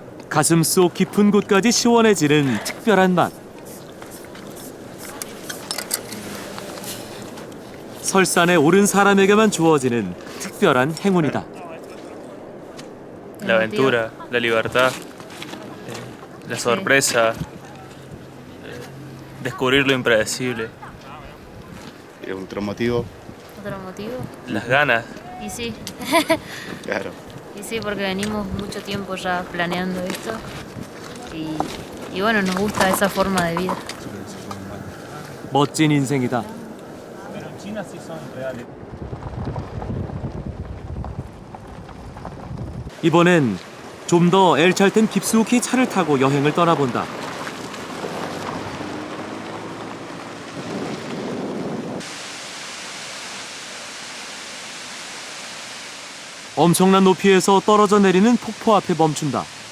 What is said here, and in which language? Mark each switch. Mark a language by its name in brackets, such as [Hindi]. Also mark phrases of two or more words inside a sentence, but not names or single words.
[Korean] 가슴 속 깊은 곳까지 시원해지는 특별한 맛. 설산에 오른 사람에게만 주어지는 특별한 행운이다. [Spanish] La aventura, la libertad, la sorpresa, descubrir lo impredecible, ¿Y otro motivo? ¿Otro motivo? las ganas. Y sí. Claro. Y sí, porque venimos mucho tiempo ya planeando esto. Y bueno, nos gusta esa forma de vida. [Korean] 멋진 인생이다. 이번엔 좀 더 엘찰텐 깊숙이 차를 타고 여행을 떠나본다. 엄청난 높이에서 떨어져 내리는 폭포 앞에 멈춘다.